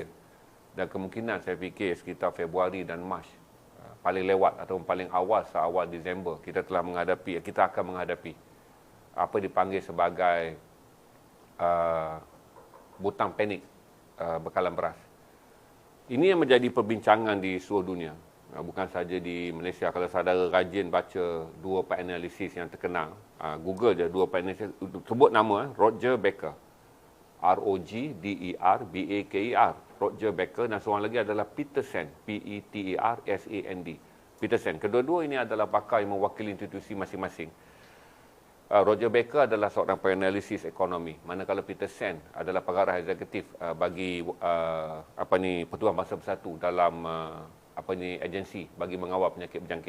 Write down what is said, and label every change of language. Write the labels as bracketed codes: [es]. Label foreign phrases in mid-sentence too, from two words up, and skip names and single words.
[ms] Dan kemungkinan saya fikir sekitar Februari dan Mac, paling lewat atau paling awal seawal Disember, kita akan menghadapi apa dipanggil sebagai butang panik bekalan beras. Ini yang menjadi perbincangan di seluruh dunia. Bukan saja di Malaysia. Kalau saudara rajin baca 2 penalisis yang terkenal, Google je 2 penalisis, sebut nama Roger Becker. R-O-G-D-E-R-B-A-K-E-R. Roger Becker, dan seorang lagi adalah Peter Sand. P-E-T-E-R-S-A-N-D. Peter Sand. Kedua-dua ini adalah pakar yang mewakili institusi masing-masing. Roger Becker adalah seorang penalisis ekonomi, manakala Peter Sand adalah pengarah eksekutif bagi Pertubuhan Bangsa Bersatu dalam agensi bagi mengawal penyakit berjangkit.